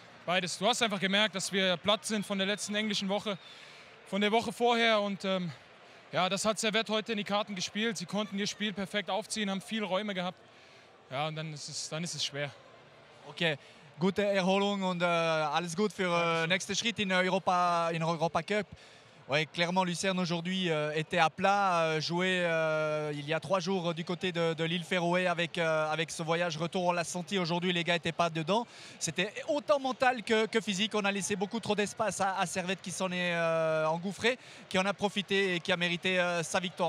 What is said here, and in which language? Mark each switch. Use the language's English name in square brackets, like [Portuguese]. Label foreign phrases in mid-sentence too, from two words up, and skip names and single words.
[German] Du hast einfach gemerkt, dass wir platt sind von der letzten englischen Woche, von der Woche vorher und ja, das hat Servette heute in die Karten gespielt. Sie konnten ihr Spiel perfekt aufziehen, haben viele Räume gehabt. Ja, und dann ist es schwer. Okay, gute Erholung und alles gut für nächsten Schritt in Europa Cup. [French] Oui, clairement, Lucerne aujourd'hui était à plat, joué il y a 3 jours du côté de l'île Féroé avec ce voyage retour. On l'a senti aujourd'hui, les gars n'étaient pas dedans. C'était autant mental que physique. On a laissé beaucoup trop d'espace à Servette qui s'en est engouffré, qui en a profité et qui a mérité sa victoire.